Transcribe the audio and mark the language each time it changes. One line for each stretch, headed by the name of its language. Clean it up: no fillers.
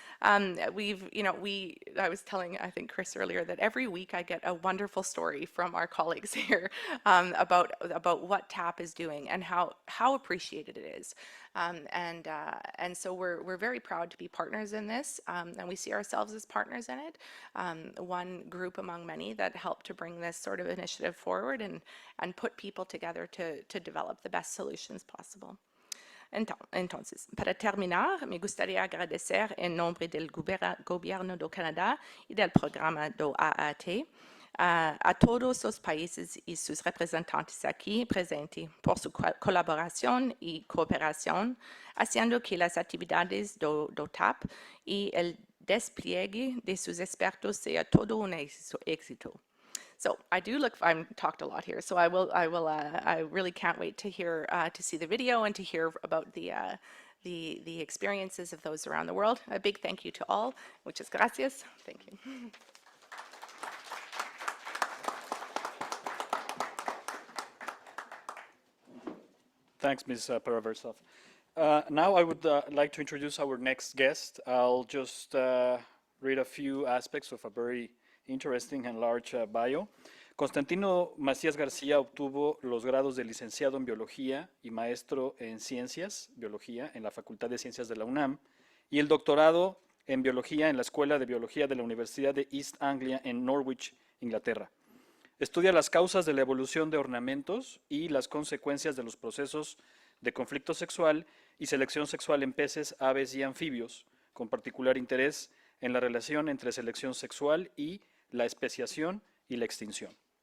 English: I was telling, I think, Chris earlier, that every week I get a wonderful story from our colleagues here about what TAP is doing and how appreciated it is. And so we're very proud to be partners in this, and we see ourselves as partners in it. One group among many that helped to bring this sort of initiative forward and put people together to develop the best solutions possible.
Spanish: Entonces, para terminar, me gustaría agradecer en nombre del Gobierno do Canadá y del programa do AAT a todos los países y sus representantes aquí presentes por su colaboración y cooperación, haciendo que las actividades do TAP y el despliegue de sus expertos sea todo un éxito.
English: So I'm talked a lot here, so I really can't wait to see the video and to hear about the experiences of those around the world. A big thank you to all.
Spanish: Muchas gracias.
English: Thank you. Thanks, Ms. Paraversov. Now I would like to introduce our next guest. I'll just read a few aspects of a very interesting and large bio.
Spanish: Constantino Macías García obtuvo los grados de licenciado en Biología y maestro en Ciencias, Biología, en la Facultad de Ciencias de la UNAM, y el doctorado en Biología en la Escuela de Biología de la Universidad de East Anglia en Norwich, Inglaterra. Estudia las causas de la evolución de ornamentos y las consecuencias de los procesos de conflicto sexual y selección sexual en peces, aves y anfibios, con particular interés en la relación entre selección sexual y la especiación y la extinción.